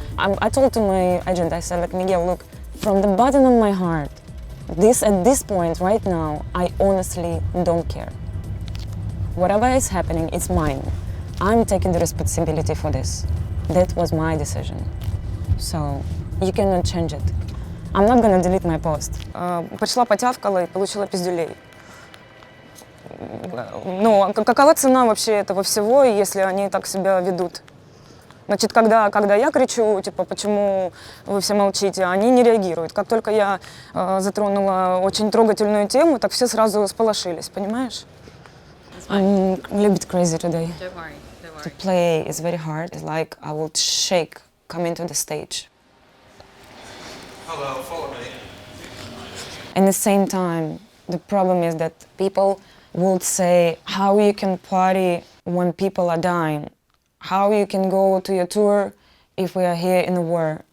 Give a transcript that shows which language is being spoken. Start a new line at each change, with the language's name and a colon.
English: I told to my agent, I said like, Miguel, look, from the bottom of my heart, at this point, right now, I honestly don't care. Whatever is happening, it's mine. I'm taking the responsibility for this. That was my decision. So you cannot change it. I'm not gonna delete my post.
Russian: Пришла, потявкала и получила пиздюлей. Ну, какова цена вообще этого всего, если они так себя ведут? Значит, когда я кричу, типа, почему вы все молчите, они не реагируют. Как только я затронула очень трогательную тему, так все сразу сполошились, понимаешь?
English: I'm a little bit crazy today. Don't worry. To play is very hard. It's like I will shake coming to the stage. Hello, follow me. At the same time, the problem is that people would say how you can party when people are dying, how you can go to your tour if we are here in a war.